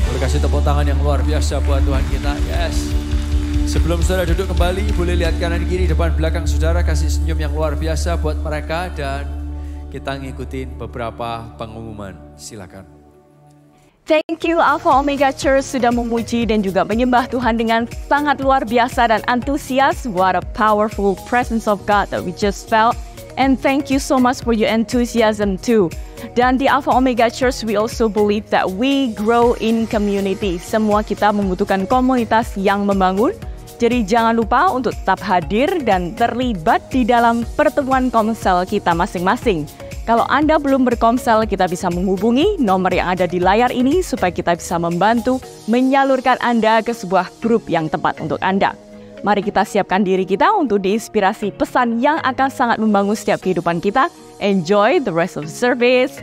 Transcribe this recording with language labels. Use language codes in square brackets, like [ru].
[id] Boleh kasih tepuk tangan yang luar biasa buat Tuhan kita. Yes. Sebelum saudara duduk kembali, boleh lihat kanan kiri depan belakang saudara, kasih senyum yang luar biasa buat mereka. Dan kita ngikutin beberapa pengumuman. Silakan. [en] Thank you [id] Alpha Omega Church sudah memuji dan juga menyembah Tuhan dengan sangat luar biasa dan antusias. [en] What a powerful presence of God that we just felt. And thank you so much for your enthusiasm too. [id] Dan di [en] Alpha Omega Church we also believe that we grow in community. [id] Semua kita membutuhkan komunitas yang membangun. Jadi jangan lupa untuk tetap hadir dan terlibat di dalam pertemuan komsel kita masing-masing. Kalau Anda belum berkomsel, kita bisa menghubungi nomor yang ada di layar ini supaya kita bisa membantu menyalurkan Anda ke sebuah grup yang tepat untuk Anda. Mari kita siapkan diri kita untuk diinspirasi pesan yang akan sangat membangun setiap kehidupan kita. [en] Enjoy the rest of the service.